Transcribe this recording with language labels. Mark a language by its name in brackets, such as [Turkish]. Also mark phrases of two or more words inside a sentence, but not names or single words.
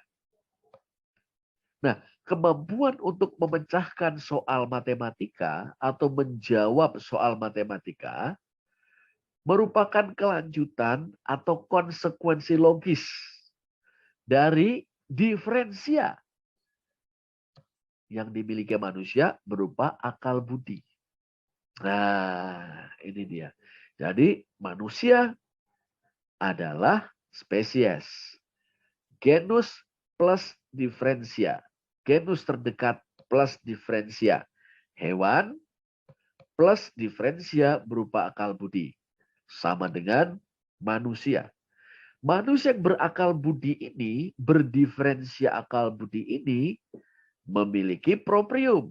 [Indonesian] Nah, kemampuan untuk memecahkan soal matematika atau menjawab soal matematika merupakan kelanjutan atau konsekuensi logis dari diferensia yang dimiliki manusia berupa akal budi. Nah, ini dia. Jadi manusia adalah spesies. Genus plus diferensia. Genus terdekat plus diferensia. Hewan plus diferensia berupa akal budi. Sama dengan manusia. Manusia yang berakal budi ini, berdiferensia akal budi ini, memiliki proprium.